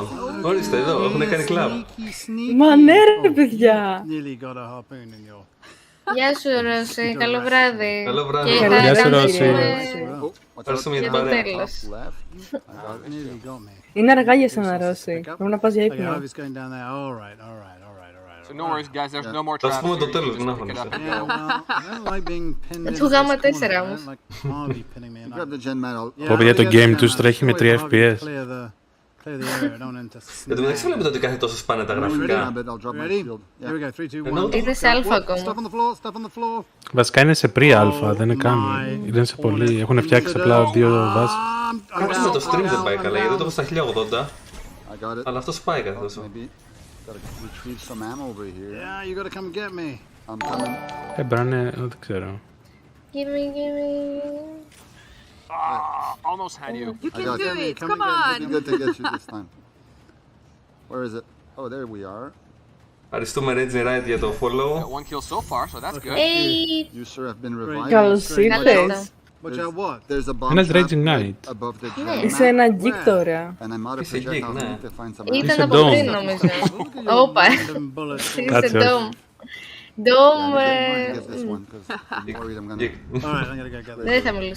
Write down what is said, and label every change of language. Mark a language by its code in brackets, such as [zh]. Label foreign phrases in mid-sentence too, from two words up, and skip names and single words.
[el] Ορίστε εδώ, έχουν κάνει κλαμπ. Μα ναι ρε παιδιά. Γεια σου Ρώση, καλό βράδυ. Καλό βράδυ. Γεια σου Ρώση. Ευχαριστούμε για το την παρέα. τέλος. Είναι αργά για σένα Ρώση, πρέπει να πας για ύπνο. [en] So no worries, guys. There's no more [el] Θα σου [en] traps. [el] πούμε το τέλος, μην αγχώνεσαι. Του γάμα 4 όμως. Πω παιδιά, το game τους τρέχει με 3 FPS. Εν τω μεταξύ βλέπετε ότι κάθε τόσο σπάνε τα γραφικά. Είναι σε αλφα ακόμα. Βασικά είναι σε pre-alpha, δεν είναι καν. Είναι σε πολύ. Έχουν φτιάξει απλά 2 βάσεις. Κάπως με το stream δεν πάει καλά, γιατί το έχω στα 1080. Αλλά αυτό σπάει κάθε τόσο. Μπράνε, δεν ξέρω. [en] Almost had you. You can do it. Come on. Good to get you this time. Where is it? Oh, there we are. [el] Ευχαριστούμε Reggie Wright για το follow. [en] One kill so far, so that's good. You sir have been revived. [el] Καλώς ήρθες. Ένας Raging Knight. Είσαι ένα geek τώρα. Είσαι geek, ναι. Ήταν από πριν νομίζω. Όπα. Είσαι Dom. Dom... Δεν θα μιλήσω.